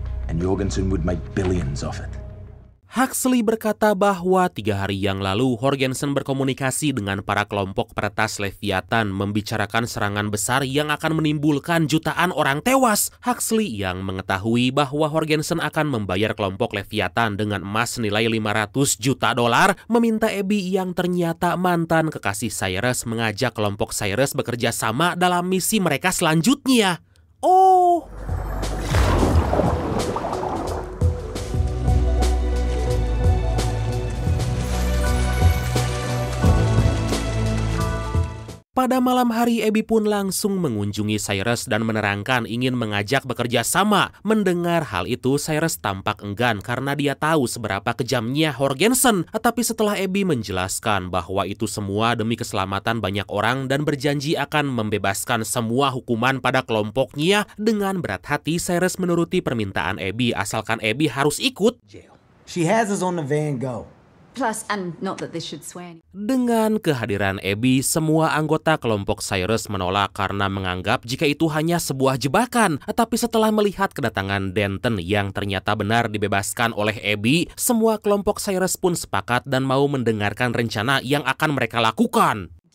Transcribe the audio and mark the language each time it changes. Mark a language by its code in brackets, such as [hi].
[en] And Jorgensen would make billions of it. [id] Huxley berkata bahwa 3 hari yang lalu Horgensen berkomunikasi dengan para kelompok peretas Leviathan membicarakan serangan besar yang akan menimbulkan jutaan orang tewas. Huxley yang mengetahui bahwa Horgensen akan membayar kelompok Leviathan dengan emas senilai $500 juta, meminta Abby yang ternyata mantan kekasih Cyrus mengajak kelompok Cyrus bekerja sama dalam misi mereka selanjutnya. Oh. Pada malam hari, Abby pun langsung mengunjungi Cyrus dan menerangkan ingin mengajak bekerja sama. Mendengar hal itu, Cyrus tampak enggan karena dia tahu seberapa kejamnya Horgensen. Tapi setelah Abby menjelaskan bahwa itu semua demi keselamatan banyak orang dan berjanji akan membebaskan semua hukuman pada kelompoknya, dengan berat hati Cyrus menuruti permintaan Abby asalkan Abby harus ikut. [en] She has us on the Van Gogh. Plus, and not that this should sway any... [id] Dengan kehadiran Abby, semua anggota kelompok Cyrus menolak karena menganggap jika itu hanya sebuah jebakan. Tapi setelah melihat kedatangan Denton yang ternyata benar dibebaskan oleh Abby, semua kelompok Cyrus pun sepakat dan mau mendengarkan rencana yang akan mereka lakukan.